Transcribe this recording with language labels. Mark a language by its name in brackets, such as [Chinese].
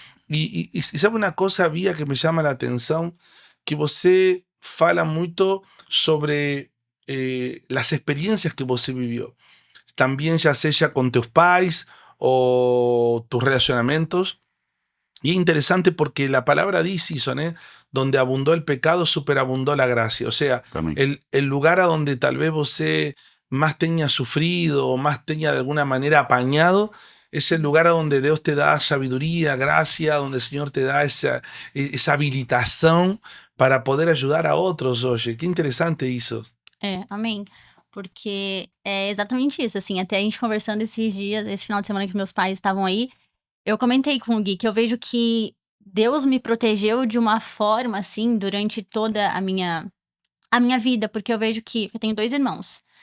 [Spanish] Y sabe una cosa, Bia, que me llama la atención, que [Portuguese] você fala muito sobre [Spanish] las experiencias que você vivió. También ya sea con tus pais o tus relacionamientos. Y es interesante porque la palabra dice eso, ¿eh? Donde abundó el pecado, superabundó la gracia. O sea, [Portuguese] Também. [Spanish] el lugar a donde tal vez você más tenga sufrido o más tenga de alguna manera apañado, es el lugar a donde Dios te da sabiduría, gracia, donde el Señor te da esa habilitación para poder ayudar a otros. Oye, qué interesante isso. [Portuguese] Amém. Porque é exatamente isso, assim, até a gente conversando esses dias, esse final de semana que meus pais estavam aí, eu comentei com o Gui que eu vejo que Deus me protegeu de uma forma, assim, durante toda a minha vida, porque eu vejo que eu tenho 2 irmãos.